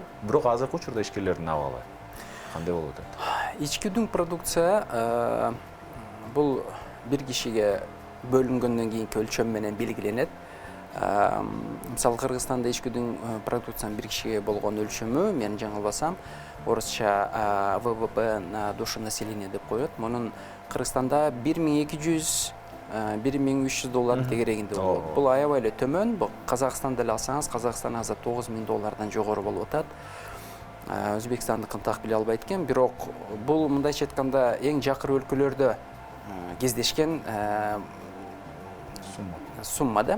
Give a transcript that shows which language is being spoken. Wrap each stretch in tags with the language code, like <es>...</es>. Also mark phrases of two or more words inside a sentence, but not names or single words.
<ky>Бирок азыркы учурда ишкерлердин абалы кандай болуп атат? Ички дүң продукция бул бир кишиге бөлүнгөндөн кийинки өлчөм менен белгиленет. Мисалы Кыргызстанда ички дүң продукциянын бир кишиге болгон өлчөмү, мен жаңылбасам, орусча</ky> <ru>ВВП на душу населения</ru> <ky>деп коет. Мунун Кыргызстанда 1200-1300 доллар тегерегинде болот. Бул аябай эле төмөн. Бул Казакстанда эле алсаңыз, Казакстан азыр 9000 доллардан жогору болуп атат. Өзбекстандыкын так биле албайт экен, бирок бул мындайча айтканда эң жакыр өлкөлөрдө кездешкен сумма да.</ky>